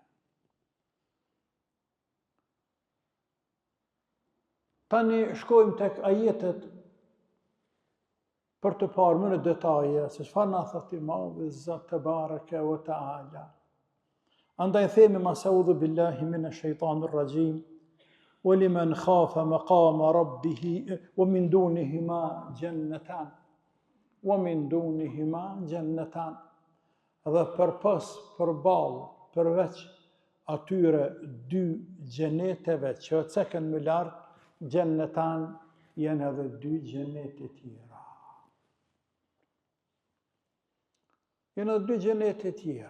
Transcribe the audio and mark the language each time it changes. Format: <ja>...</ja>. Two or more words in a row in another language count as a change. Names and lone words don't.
<sq>Tani shkojmë tek ajetet për të parë më në detaje se çfarë na thotë i Madhi Zot</sq> <ar>تبارك وتعالى.</ar> <sq>Andaj themi</sq> <ar>أعوذ بالله من الشيطان الرجيم. وَلِمَنْ خَافَ مَقَامَ رَبِّهِ وَمِنْ دُونِهِمَا جَنَّتَانِ وَمِنْ دُونِهِمَا جَنَّتَانِ.</ar> <sq>Dhe përballë, përveç atyre dy gjeneteve që o cekën më lartë, gjennetan janë edhe dy gjenete tjera. Janë edhe dy gjenete tjera.</sq>